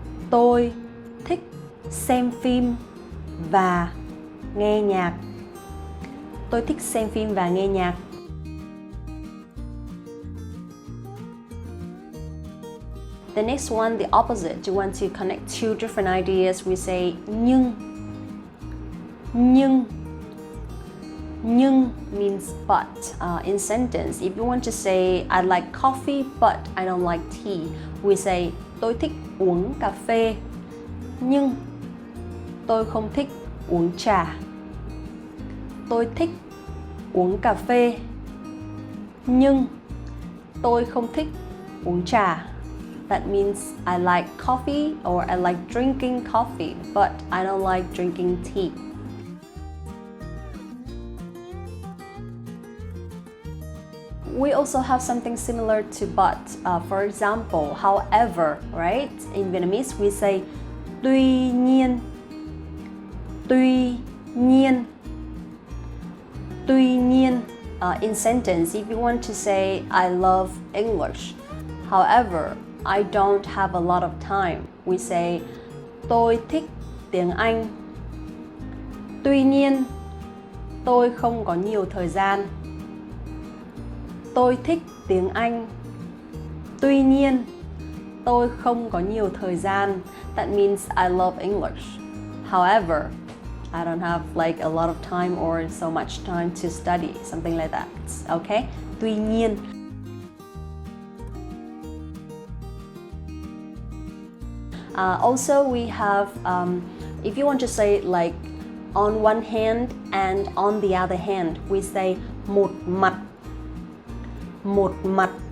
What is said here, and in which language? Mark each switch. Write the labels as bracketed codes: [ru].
[vi] Tôi thích xem phim và nghe nhạc. Tôi thích xem phim và nghe nhạc. [en] The next one, the opposite. You want to connect two different ideas. We say nhưng. Nhưng. Nhưng means but. In sentence, if you want to say I like coffee but I don't like tea, we say [vi] tôi thích uống cà phê nhưng tôi không thích uống trà. Tôi thích uống cà phê nhưng tôi không thích uống trà. [en] That means I like coffee or I like drinking coffee, but I don't like drinking tea. We also have something similar to but. For example, however, right? In Vietnamese, we say tuy nhiên. Tuy nhiên. Tuy nhiên. In sentence, if you want to say I love English, however, I don't have a lot of time, we say [vi] tôi thích tiếng Anh. Tuy nhiên, tôi không có nhiều thời gian. Tôi thích tiếng Anh. Tuy nhiên, tôi không có nhiều thời gian. [en] That means I love English. However, I don't have like a lot of time or so much time to study, something like that. Okay? [vi] Tuy nhiên. [en] Also, we have, if you want to say like on one hand and on the other hand, we say một mặt. Một mặt.